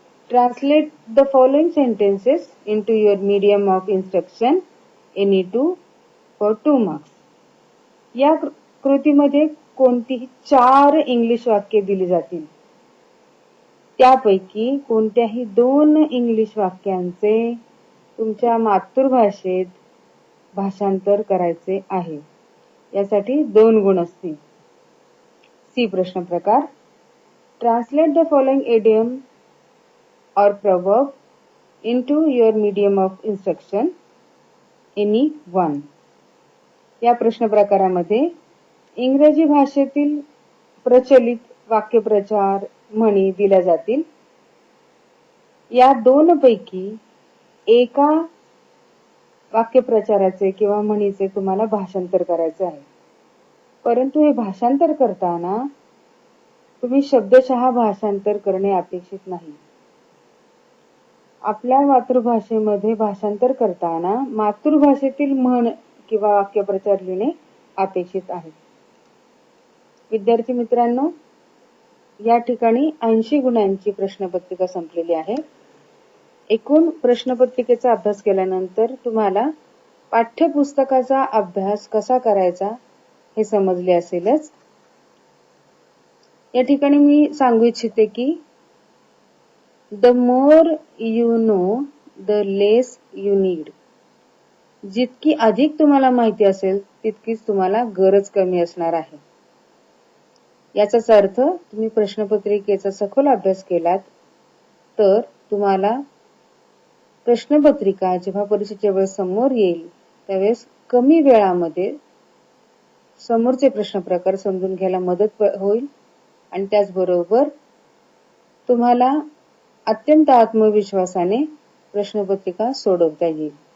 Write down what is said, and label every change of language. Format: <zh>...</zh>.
<en>Translate the following sentences into your medium of instruction. Any 2 for 2 marks.</en> <mr>या कृतीमध्ये कोणतीही 4 English वाक्ये दिली जातील. त्यापैकी कोणत्याही 2 इंग्लिश वाक्यांचे तुमच्या मातृभाषेत भाषांतर करायचे आहे. यासाठी 2 गुण असतील. सी प्रश्न प्रकार.</mr> <en>Translate the following idiom or proverb into your medium of instruction. Any 1.</en> <mr>या प्रश्न प्रकारामध्ये इंग्रजी भाषेतील प्रचलित वाक्यप्रचार म्हणी दिल्या जातील. या 2 पैकी एका वाक्यप्रचाराचे किंवा म्हणीचे तुम्हाला भाषांतर करायचे आहे. परंतु हे भाषांतर करताना तुम्ही शब्दशः भाषांतर करणे अपेक्षित नाही. आपल्या मातृभाषेमध्ये भाषांतर करताना मातृभाषेतील म्हण किंवा वाक्यप्रचार लिहिणे अपेक्षित आहे. विद्यार्थी मित्रांनो, या ठिकाणी 80 गुणांची प्रश्नपत्रिका संपलेली आहे. एकूण प्रश्नपत्रिकेचा अभ्यास केल्यानंतर तुम्हाला पाठ्यपुस्तकाचा अभ्यास कसा करायचा हे समजले असेलच. या ठिकाणी मी सांगू इच्छिते की</mr> <en>The more you know, the less you need.</en> <mr>जितकी अधिक तुम्हाला माहिती असेल तितकीच तुम्हाला गरज कमी असणार आहे. याचाच अर्थ तुम्ही प्रश्नपत्रिकेचा सखोल अभ्यास केलात तर तुम्हाला प्रश्नपत्रिका जेव्हा परीक्षेच्या वेळेस समोर येईल त्यावेळेस कमी वेळामध्ये समोरचे प्रश्न प्रकार समजून घ्यायला मदत होईल आणि त्याचबरोबर तुम्हाला अत्यंत आत्मविश्वासाने प्रश्नपत्रिका सोडवता येईल.</mr>